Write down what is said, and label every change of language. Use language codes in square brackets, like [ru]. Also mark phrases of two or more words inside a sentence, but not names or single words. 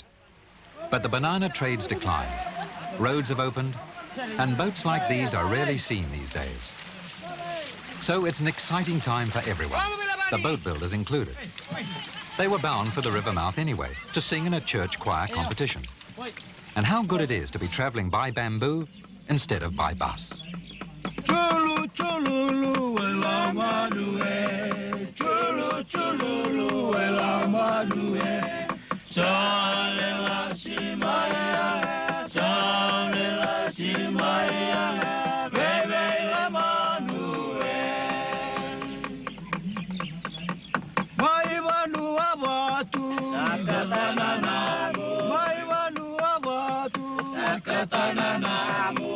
[en] But the banana trade's declined. Roads have opened, and boats like these are rarely seen these days. So it's an exciting time for everyone, the boat builders included. They were bound for the river mouth anyway, to sing in a church choir competition. And how good it is to be travelling by bamboo instead of by bus. Chulu chululu ela madue, chulu chululu ela madue. Shalela shimaya, shalela shimaya, bebe la madue. Mai vanu abatu, sakatana namu. Mai vanu abatu, sakatana namu.